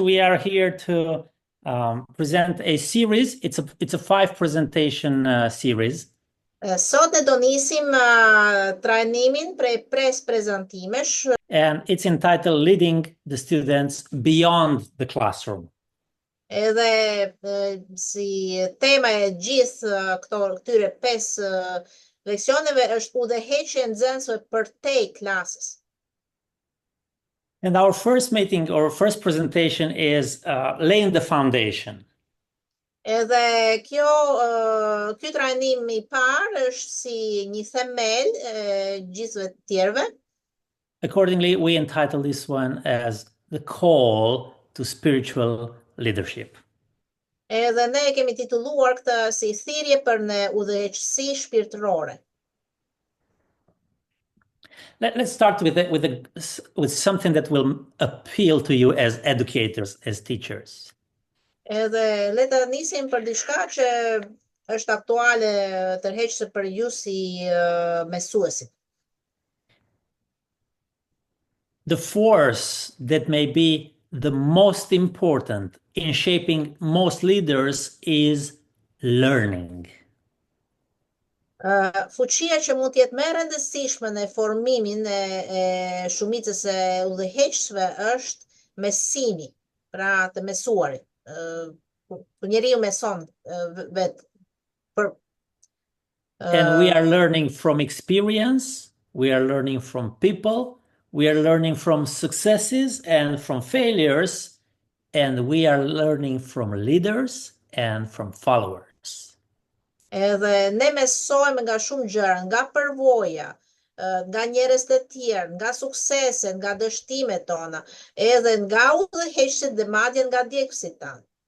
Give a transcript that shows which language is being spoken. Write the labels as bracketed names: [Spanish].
[English] We are here to present a series. It's a 5 presentation series. [Albanian] Sot e do nisim trajnimin prej prezantimesh. [English] And it's entitled Leading the Students Beyond the Classroom. [Albanian] Edhe si tema e gjithë këtyre 5 leksioneve është udhëheqje e nxënësve përtej klasës. [English] And our first meeting or first presentation is laying the foundation. [Albanian] Edhe ky trajnim I parë është si një themel gjithëve të tjerëve. [English] Accordingly, we entitle this one as The Call to Spiritual Leadership. [Albanian] Edhe ne kemi titulluar këtë si thirrje për në udhëheqësi shpirtërore. [English] Let's start with something that will appeal to you as educators, as teachers. [Albanian] Edhe le të nisim për diçka që është aktuale tërheqëse për ju si mësuesit. [English] The force that may be the most important in shaping most leaders is learning. [Albanian] Fuqia që mund të jetë më e rëndësishme në formimin e shumicës së udhëheqësve është mësimi, pra të mësuarit. Njeriu mëson vetë. [English] And we are learning from experience, we are learning from people, we are learning from successes and from failures, and we are learning from leaders and from followers. [Albanian] Edhe ne mësojmë nga shumë gjëra, nga përvoja, nga njerëz të tjerë, nga sukseset, nga dështimet tona, edhe nga udhëheqësit dhe madje nga djegësit tanë.